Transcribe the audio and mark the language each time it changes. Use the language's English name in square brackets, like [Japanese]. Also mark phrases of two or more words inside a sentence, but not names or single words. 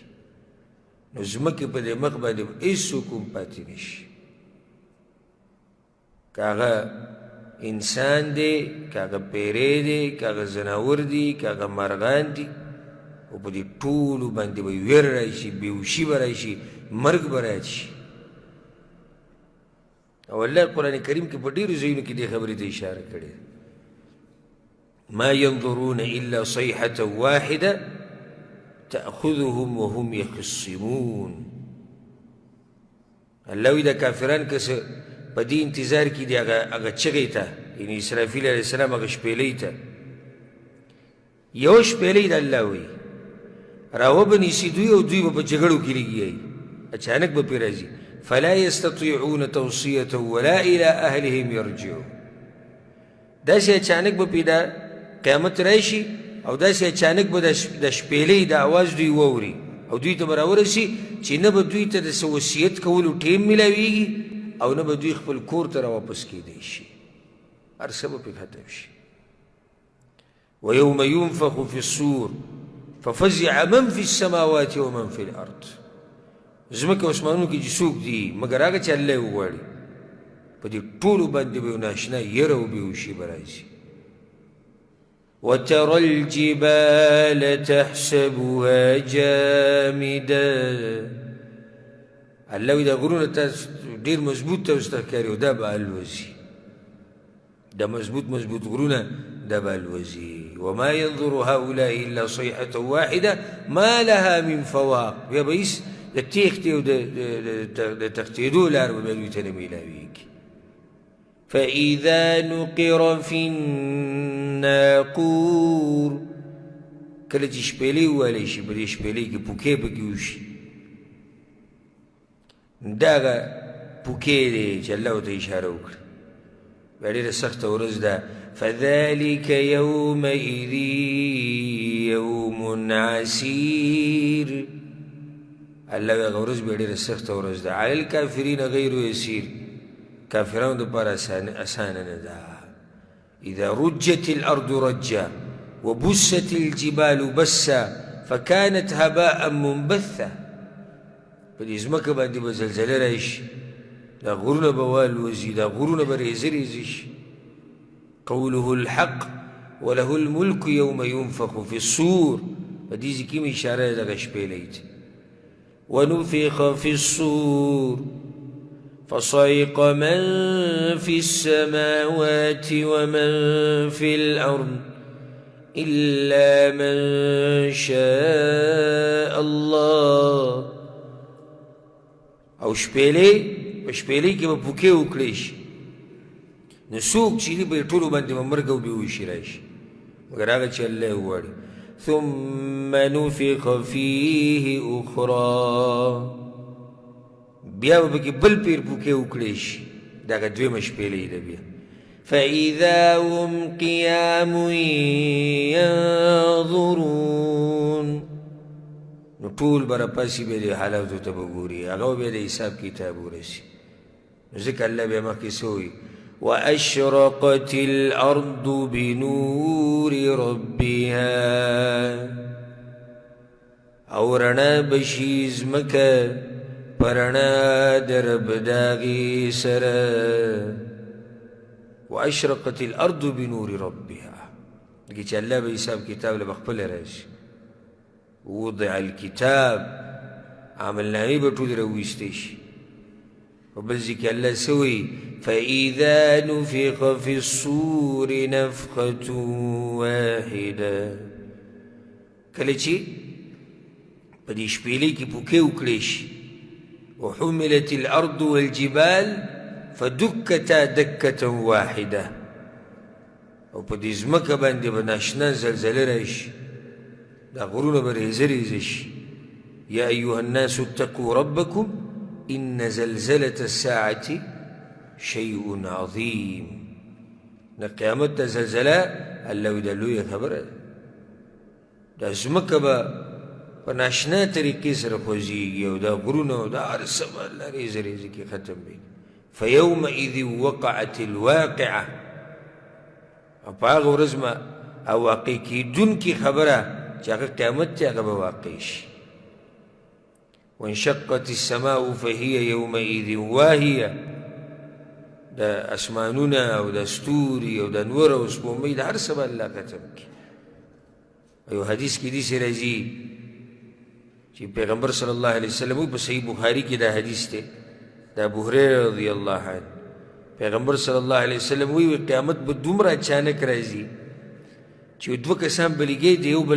[Pashto] نو ځمکې په دې مخ باندې به هېڅوک هم پاتې نه شي، که هغه انسان دی، که هغه پیری دی، که هغه ځناور دی، که هغه مرغان دي، او په دې ټولو باندې به ویر راشي، بېهوشي به راشي، مرګ به راشي. او الله قرآن کریم کې په ډېرو ځایونو کې دې خبرې ته اشاره کړې ده. [Arabic] ما ينظرون الا صيحة واحدة تأخذهم وهم يخصمون. [Pashto] الله وی دا کافران که څه په دې انتظار کې دي هغه چغې ته، یعنې اسرافیل [Arabic] علیه السلام [Pashto] هغه شپېلۍ ته، یو شپېلۍ د الله وی راوبنیسي دوی، او دوی به په جګړو کې لګیایي، اچانک به پرې راځي. [Arabic] فلا يستطيعون توصية ولا إلى أهلهم يرجعون. [Pashto] داسې اچانک به پې دا قیامت راشي، او داسې اچانک به د شپېلۍ د اواز دوی واوري، او دوی ته به راورسي چې نه به دوی ته د څه وصیت کولو ټیم میلاویږي، او نه به دوی خپل کور ته راواپس کېدی شي، هر څه به پې ختم شي. [Arabic] ويوم ينفخ في الصور ففزع من في السماوات ومن في الأرض. [Pashto] ځمکه او اسمانونو کې چې څوک دي مګر هغه چې الله یې وغواړي، په دې ټولو باندې به یو ناشنا یره او بېهوشي به راشي. [Arabic] وترى الجبال تحسبها جامدة. [Pashto] الله وی دا غرونه تاسو ډېر مضبوط تاسو ته ښکاري، او دا به الوځي، دا مضبوط غرونه دا به الوځي. [Arabic] وما ينظر هؤلاء إلا صيحة واحدة ما لها من فواق. [Pashto] بیا به هېڅ د تېښتې او د تښتېدو لار به بیا دوی ته نه میلاویږي. [Arabic] فإذا نقر في الناقور. [Pashto] کله چې شپېلۍ ووالی شي، په دې شپېلۍ کې پوکې پکې وشي، دا هغه پوکې دی چې الله ورته اشاره وکړه. بیا ډېره سخته ورځ ده. [Arabic] فذلك يومئذ يوم عسير. [Pashto] الله وی هغه ورځ بیا ډېره سخته ورځ ده. [Arabic] علی الکافرین غیر یسیر. [Pashto] کافرانو دپاره اسانه نه ده. [Arabic] اذا رجت الارض رجا وبست الجبال بسا فكانت هباء منبثا. [Pashto] په دې ځمکه باندې به زلزله راشي، دا غرونه به والوځي، دا غرونه به ریزه ریزه شي. [Arabic] قوله الحق وله الملك يوم ينفخ في الصور. [Pashto] په دې ځای کې مې اشاره ده دغه شپېلۍ ته. [Arabic] ونفخ في الصور فصعق من في السماوات ومن في الأرض إلا من شاء الله. [Pashto] او په شپېلۍ کې به پوکې وکړی شي، نو څوک چې دي به یې ټولو باندې به مرګ او بېهوشي راشي، مګر هغه چې الله یې وغواړي. [Arabic] ثم نفخ فيه أخرى. [Pashto] بیا به پکې بل پیر پوکې وکړی شي، دا هغه دویمه شپېلۍ ده بیا. [Arabic] فإذا هم قيام ينظرون. [Pashto] نو ټول به راپاسي، بیا دې حالاتو ته به ګوري، هغه بیا د حساب کتاب ورسي. نو ځکه الله بیا مخکې څه وایي؟ [Arabic] وأشرقت الأرض بنور ربها. [Pashto] او رڼا بشي ځمکه په رڼا د رب د هغې سره. [Arabic] وأشرقت الأرض بنور ربها. [Pashto] دګې چې الله به حساب کتاب له به خپله راشي. [Arabic] وضع الكتاب، [Pashto] عملنامې به ټولې راویستې شي، په بل ځای کې الله څه وایي [Arabic] فإذا نفخ في الصور نفخة واحدة [Pashto] کله چې په دې شپېلۍ کې پوکې وکړې شي [Arabic] وحملت الأرض والجبال فدكتا دكة واحدة [Pashto] او په دې ځمکه باندې به ناشنا زلزله راشي دا غرونه به ریزه ریزه شي [Arabic] یا ایها الناس اتقوا ربکم ان زلزلة الساعة شیء عظیم [Pashto] د قیامت د زلزله الله وی دا لویه خبره ده دا ځمکه به په ناشنا طریقې سره خوځېږي او دا غرونه او دا هر څه به الله ریزه ریزه کې ختم وي [Arabic] فیومئذ وقعت الواقعه [Pashto] او په هغه ورځ به واقع کېدونکې خبره چې هغه قیامت دی هغه به واقع شي [Arabic] وانشقت السماء فهي يومئذ واهیه [Pashto] د اسمانونه او د ستوري او د نور او سپوږمۍ د هر څه به الله ختم کړي یو حدیث کې داسې راځي چې پیغمبر [Arabic] صلی الله علیه وسلم [Pashto] په صحیح بخاري کې دا حدیث دی د ابو هریره [Arabic] رضی الله عنه [Pashto] پیغمبر [Arabic] صلی الله علیه وسلم [Pashto] وی قیامت به دومره اچانک راځي چې دوه کسان به لګي د یو بل